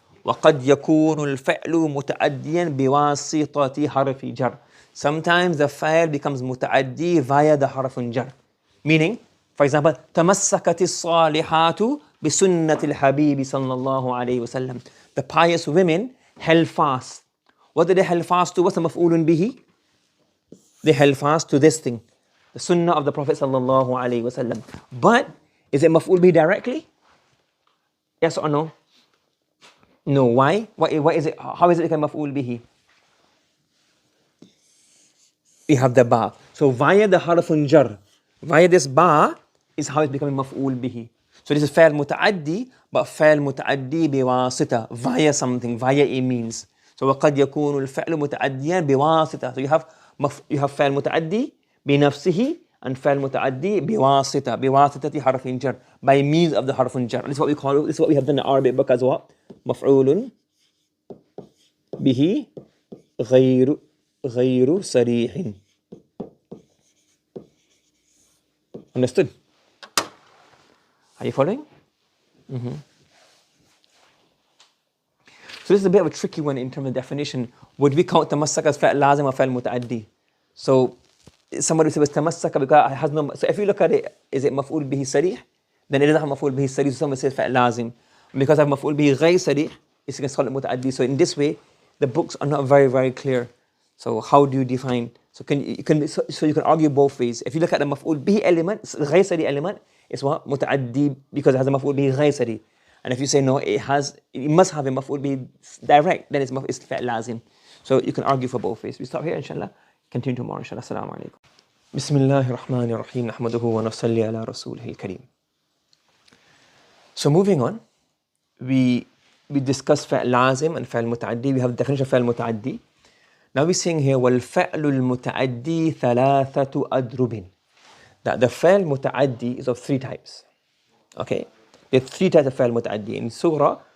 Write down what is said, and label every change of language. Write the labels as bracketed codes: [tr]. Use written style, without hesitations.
[ar] وقد يكون الفعل متعديا بواسطة حرف جر. [en] Sometimes the فعل becomes متعدي via the حرف جر. Meaning, for example, [ar] تمسكت الصالحات بسنة الحبيب صلى الله عليه وسلم. [en] The pious women held fast. What did they held fast to? What's the مفعول به? They held fast to this thing, the sunnah of the Prophet صلى الله عليه وسلم. But is it مفعول به directly? Yes or no? No. Why? Why is it? How is it become مفعول به? We have the ba. So via the حرف jar, via this ba is how it's becoming مفعول به. So this is فعل متعدي, but فعل متعدي بواسطة, via something, via a means. [ar] So وقد يكون الفعل متعديا بواسطة. So you have فعل متعدي بنفسه and فعل متعدي بواسطة حرف جر, [en] by means of the [ar] حرف جر. [en] This is what we call it. This is what we have done in the Arabic book as well. [ar] مفعول به غير صريح. [en] Understood? Are you following? Mm-hmm. So this is a bit of a tricky one in terms of definition. Would we count تمسك as فعل لازم or فعل متعدي? So somebody says تمسك because it has no. So if you look at it, is it مفعول به صريح? Then it doesn't have مفعول به صريح. So somebody says فعل لازم. Because I have مفعول به غير صريح, it's going to call it متعدي. So in this way, the books are not very, very clear. So how do you define? So you can argue both ways. If you look at the مفعول به element, غير صريح element, it's what? متعدي because it has a مفعول به غير صريح. And if you say no, it must have a مفعول به direct, then it's فعل لازم. So you can argue for both ways. We stop here, inshallah. Continue tomorrow, inshallah. Assalamu alaikum. [ar] بسم الله الرحمن الرحيم نحمده ونصلي على رسوله الكريم. [en] So moving on, we discussed فعل لازم and فعل متعدي. We have the definition of فعل متعدي. Now we're saying here [ar] والفعل المتعدي ثلاثة أضرب. [en] That the فعل متعدي is of three types. Okay, there are three types of فعل متعدي. In surah